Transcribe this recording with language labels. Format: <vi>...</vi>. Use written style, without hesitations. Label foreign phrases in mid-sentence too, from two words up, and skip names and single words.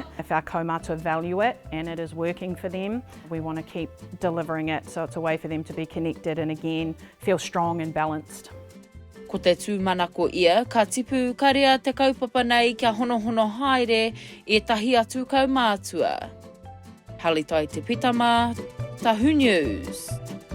<en>If our kaumātua value it and it is working for them, we want to keep delivering it, so it's a way for them to be connected and again feel strong and balanced.</en> <mi>Ko te tūmanako ia, ka tipu ka rea te kaupapa nei kia honohono haere e tahi atu kaumātua.</mi> <en>Halle Taite-Pitama, Tahu News.</en>